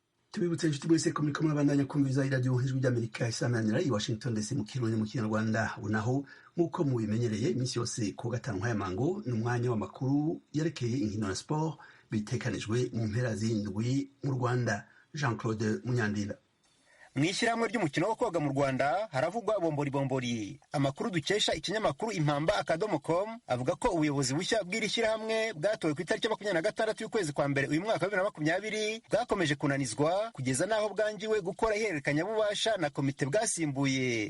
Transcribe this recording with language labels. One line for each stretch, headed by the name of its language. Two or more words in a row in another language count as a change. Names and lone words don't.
Rundi: tubibutse inshuti mwese ko muriko murabandanya kumviriza iradiyo ijwi ry'Amerika isamanira i Washington DC mu kirundi mu kinyarwanda. Unaho nk'uko mubimenyereye iminsi yose ku gatanu nk'aya mango ni umwanya w'amakuru yerekeye inkino na sport bitekanijwe mu mpera z'indwi mu Rwanda. Jean Claude Munyandinda.
Kinyarwanda: Mw'ishyirahamwe ry'umukino wo koga mu Rwanda haravugwa bombori. Amakuru dukesha ikinyamakuru impamba.com avuga ko ubuyobozi bushya bw'iri shyirahamwe bwatowe ku itariki 26 y'ukwezi kwa mbere uyu mwaka wa 2020 bwakomeje kunanizwa kugeza n'aho bwangiwe gukora ihererekanyabubasha na komite bwasimbuye.